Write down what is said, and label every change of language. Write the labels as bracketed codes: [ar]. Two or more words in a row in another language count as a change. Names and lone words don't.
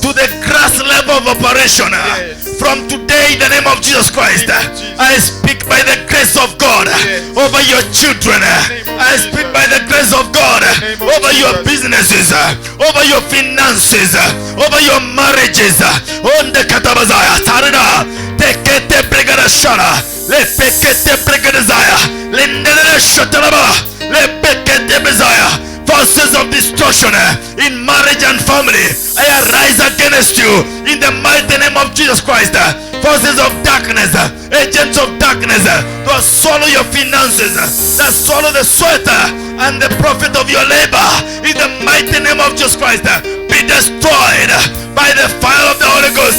[en] to the grass level of operation, Yes. from today in the name of Jesus Christ, name of Jesus. I speak by the grace of God Yes. over your children. name of I Jesus. speak by the grace of God name of over your Jesus. businesses, over your finances, over your marriages. On the katabazaya sarada tekete pregada shara le pekete pregada zaya le nene shatalaba le pekete bezaya. Forces of destruction in marriage and family, I arise against you in the mighty name of Jesus Christ. Forces of darkness, agents of darkness, to swallow your finances, that swallow the sweat and the profit of your labor, in the mighty name of Jesus Christ, be destroyed by the fire of the Holy Ghost.